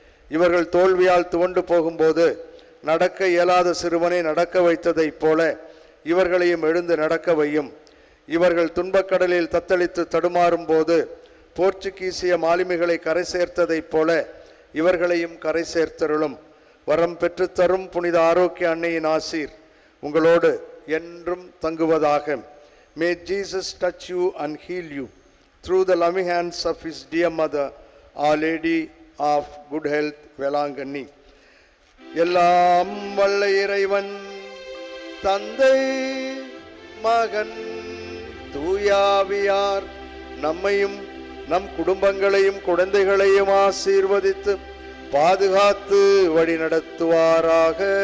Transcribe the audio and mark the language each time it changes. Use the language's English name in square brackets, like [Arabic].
[Tamil] இவர்கள் தோல்வியால் துவண்டு போகும்போது நடக்க இயலாத சிறுவனை நடக்க வைத்ததைப் போல இவர்களையும் எழுந்து நடக்க வையும். இவர்கள் துன்பக்கடலில் தத்தளித்து தடுமாறும் போது போர்ச்சுகீசிய மாலுமிகளை கரை சேர்த்ததைப் போல இவர்களையும் கரை சேர்த்தருளும். வரம் பெற்றுத்தரும் புனித ஆரோக்கிய அன்னையின் ஆசீர் உங்களோடு என்றும் தங்குவதாக. [English] May Jesus touch you and heal you through the loving hands of his dear mother, Our Lady of Good Health, Velankanni. [Tamil] எல்லாம் வல்ல இறைவன் தந்தை மகன் தூயாவியார் நம்மையும் நம் குடும்பங்களையும் குழந்தைகளையும் ஆசீர்வதித்து பாதுகாத்து வழி நடத்துவாராக.